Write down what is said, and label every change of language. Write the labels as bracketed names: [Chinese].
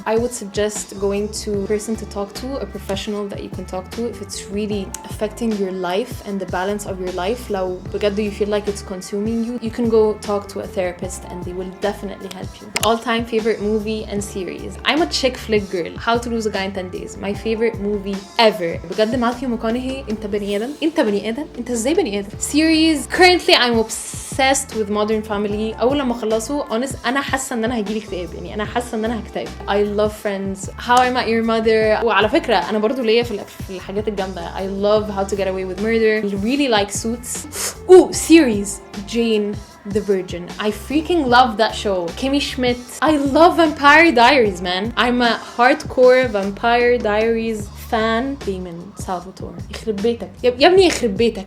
[English] I would suggest going to a person to talk to, a professional that you can talk to if it's really affecting your life and the balance of your life. [Arabic] لو بجد [English] you feel like it's consuming you, you can go talk to a therapist and they will definitely help you. All-time favorite movie and series. I'm a chick flick girl. How to Lose a Guy in 10 Days. My favorite movie ever. [Arabic] بجد ماثيو ماكونهي انت بني ادم. انت ازاي بني ادم. Series. [English] Currently I'm obsessed with Modern Family. [Arabic] اول لما اخلصه honest انا حاسه ان انا هجيلي اكتئاب. يعني انا حاسه ان انا هكتئب. [English] I love Friends. How I Met Your Mother. [Arabic] وعلى فكره انا برضو ليا في الحاجات الجامده. [English] I love How to Get Away with Murder. I really like Suits. Ooh, series. Jane the Virgin. I freaking love that show. Kimmy Schmidt. I love Vampire Diaries, man. I'm a hardcore Vampire Diaries fan. [Arabic] Damon Salvatore. يخرب بيتك. يا ابني يخرب بيتك.